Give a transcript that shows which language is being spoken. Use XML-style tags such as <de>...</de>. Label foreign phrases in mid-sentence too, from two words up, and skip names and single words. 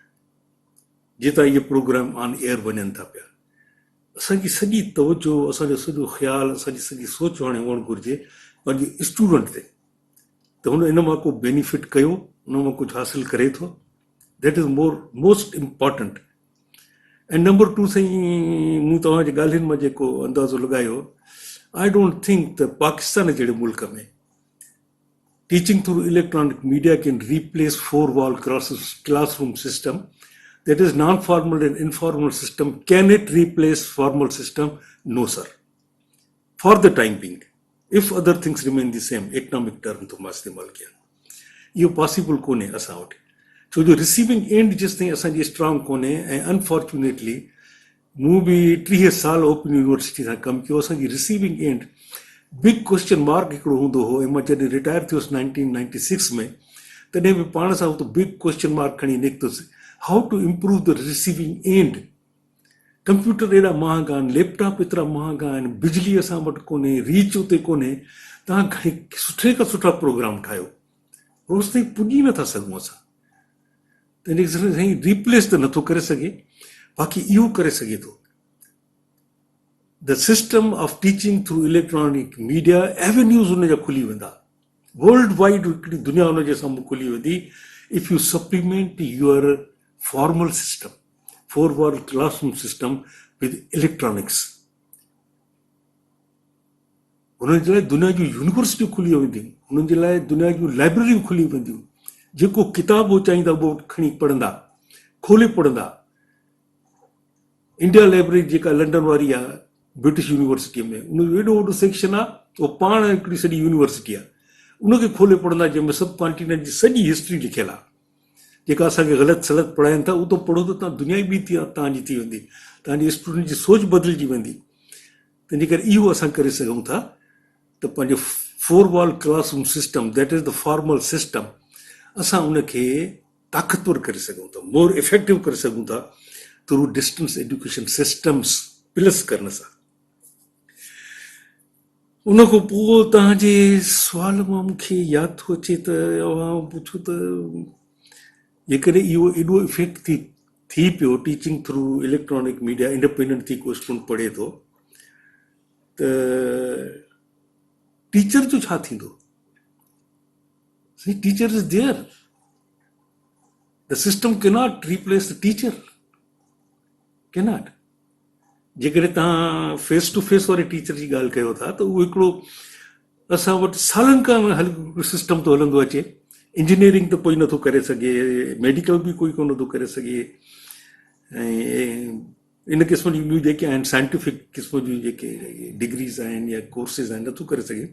<sd>जितां इहे प्रोग्राम ऑन एयर वञनि था पिया असांजी सॼी तवजो असांजो सॼो ख़्यालु असांजी सॼी सोच हाणे हुअणु घुरिजे पंहिंजे स्टूडेंट ते त हुन इन मां को बेनिफिट कयो उन मां कुझु हासिलु करे थो</sd> <en>that is most important</en> <sd>ऐं</sd> <en>number two</en> <sd>साईं मूं तव्हांजे ॻाल्हियुनि मां जेको अंदाज़ो लॻायो</sd> <en>I don't think</en> <sd>त पाकिस्तान जहिड़े मुल्क में</sd> <en>teaching through electronic media can replace four wall classroom system that is non-formal and informal system. Can it replace formal system? No, sir. For the time being, if other things remain the same, economic term to</en> <sd>मां इस्तेमाल किया इहो पॉसिबल कोन्हे असां वटि छो जो रिसीविंग एंड जेसि ताईं असांजी स्ट्रॉन्ग कोन्हे ऐं अनफॉर्चुनेटली मूं बि 30 साल ओपन यूनिवर्सिटी सां कमु कयो असांजी</sd> <en>receiving end big question mark</en> <sd>हिकिड़ो हूंदो हो ऐं मां जॾहिं रिटायर थियुसि 1996 में तॾहिं बि पाण सां हुते</sd> <en>big question mark</en> <sd>खणी निकितुसि</sd> <en>how to improve the receiving end</en> <sd>कंप्यूटर एॾा महांगा आहिनि लैपटॉप एतिरा महांगा आहिनि बिजली असां वटि कोन्हे रीच उते कोन्हे तव्हां घणी सुठे खां सुठा प्रोग्राम ठाहियो रोज़ ताईं पुॼी नथा सघूं असां तंहिंजे करे साईं रिप्लेस त नथो करे सघे बाक़ी इहो करे सघे थो</sd> <en>the system of teaching through electronic media avenues</en> <sd>हुनजा खुली वेंदा</sd> <en>world wide</en> <sd>हिकिड़ी दुनिया हुनजे साम्हूं खुली वेंदी</sd> <en>if you supplement your formal system four wall classroom system with electronics</en> <sd>हुननि जे लाइ दुनिया जूं यूनिवर्सिटियूं खुली वेंदियूं हुननि जे लाइ दुनिया जूं लाइब्रेरियूं खुली वेंदियूं जेको किताबु चाहींदा उहो खणी पढ़ंदा खोले पढ़ंदा इंडिया लाइब्रेरी जेका लंडन वारी आहे ब्रिटिश यूनिवर्सिटीअ में उनजो एॾो वॾो सेक्शन आहे उहो पाण हिकिड़ी सॼी यूनिवर्सिटी आहे उनखे खोले पढ़ंदा जंहिंमें</sd> <en>sub continent</en> <sd>जी सॼी हिस्ट्री लिखियलु आहे जेका असांखे ग़लति सलत पढ़ाइनि था उहो त पढ़ो त तव्हां दुनिया बि तव्हांजी थी वेंदी तव्हांजी स्टूडेंट जी सोच बदिलजी वेंदी तंहिंजे करे इहो असां करे सघूं था त पंहिंजो</sd> <en>four wall classroom system that is the formal system</en> <sd>असां उनखे ताक़तवर करे सघूं था</sd> <en>more effective</en> <sd>करे सघूं था</sd> <en>through distance education systems</en> <sd>प्लस करण सां उन खां पोइ तव्हांजे सुवाल मां मूंखे यादि थो अचे त पुछो त जेकॾहिं इहो एॾो इफेक्ट थी पियो</sd> <en>teaching through electronic media independent</en> <sd>थी को स्टूडेंट पढ़े थो त टीचर जो छा थींदो?</sd> <en>See, teacher is there. The system cannot replace the teacher. Cannot.</en> <sd>जेकॾहिं तव्हां</sd> <en>face to face</en> <sd>वारे टीचर जी ॻाल्हि कयो था त उहो हिकिड़ो असां वटि सालनि खां सिस्टम थो हलंदो अचे। इंजीनियरिंग त कोई नथो करे सघे, मेडिकल बि कोई कोन थो करे सघे, ऐं इन क़िस्म जी ॿियूं जेके आहिनि साइंटिफिक क़िस्म जूं जेके डिग्रीज़ आहिनि या कोर्सिस आहिनि नथो करे सघे।</sd>